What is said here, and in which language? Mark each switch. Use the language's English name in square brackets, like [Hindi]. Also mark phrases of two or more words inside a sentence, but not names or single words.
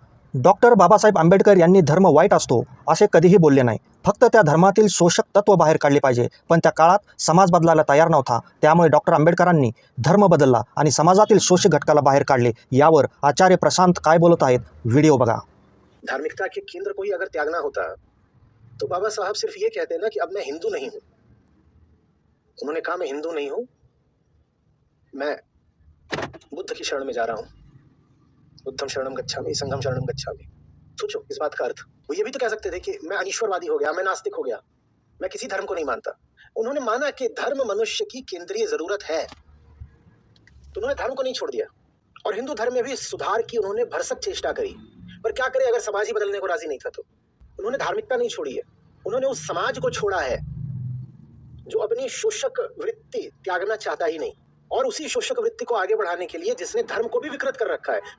[Marathi] डॉक्टर बाबासाहेब आंबेडकर यांनी धर्म वाईट असतो असे कधीही बोलले नाही. फक्त त्या धर्मातील शोषक तत्व बाहेर काढले पाहिजे. पण त्या काळात समाज बदलायला तयार नव्हता. त्यामुळे डॉक्टर आंबेडकरांनी धर्म बदलला आणि समाजातील शोषक घटकाला बाहेर काढले. यावर आचार्य प्रशांत काय बोलत आहेत, व्हिडिओ बघा. [Hindi] धार्मिकता के केंद्र को ही अगर त्यागना होता तो बाबा साहब सिर्फ ये कहते ना कि अब मैं हिंदू नहीं हूं. उन्होंने कहा मैं हिंदू नहीं हूं, मैं बुद्ध की शरण में जा रहा हूं. [Pali] बुद्धम शरणम गच्छामि, संघम शरणम गच्छामि. [Hindi] सोचो इस बात का अर्थ. वो ये भी तो कह सकते थे कि मैं अनीश्वरवादी हो गया, मैं नास्तिक हो गया, मैं किसी धर्म को नहीं मानता. उन्होंने माना कि धर्म मनुष्य की केंद्रीय जरूरत है, तो उन्होंने धर्म को नहीं छोड़ दिया. और हिंदू धर्म में भी सुधार की उन्होंने भरसक चेष्टा करी. पर क्या करे अगर समाज ही बदलने को राजी नहीं था तो. उन्होंने धार्मिकता नहीं छोड़ी है, उन्होंने उस समाज को छोड़ा है जो अपनी शोषक वृत्ति त्यागना चाहता ही नहीं, और उसी शोषक वृत्ति को आगे बढ़ाने के लिए जिसने धर्म को भी विकृत कर रखा है.